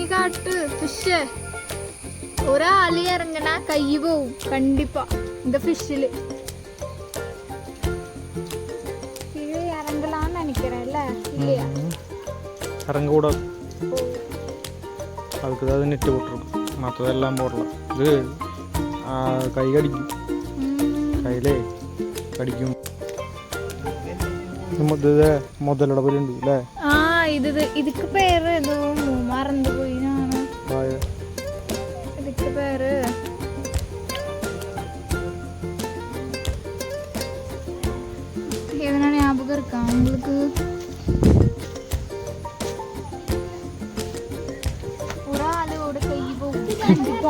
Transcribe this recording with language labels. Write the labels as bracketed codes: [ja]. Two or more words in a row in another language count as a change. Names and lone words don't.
[ta] தட்டு ஃபிஷ்ஷு ஒரு ஆளி இறங்கினா கை போகும் கண்டிப்பா இந்த ஃபிஷ்ஷில். இது இறங்கலாம்னு நினைக்கிறேன் இல்ல இல்லையா? இறங்கக்கூடாது, அதுக்கு தான் நெட்டு போட்டுருக்கு, மற்றதெல்லாம் போடலாம். [ml] இது കൈ കടിക്കും, കയ്യിലേ കടിക്കും. മുതലയുടെ പോലെ ഉണ്ട് അല്ലേ? ആ ഇത് ഇതിക്ക് പേര് ഏതോ മറന്നു പോയി ഞാന്. [ta] இதுக்கு பேரு எதனா ஞாபகம் இருக்கா உங்களுக்கு? ஒரு ஆளோட கை போகும் கண்டிப்பா.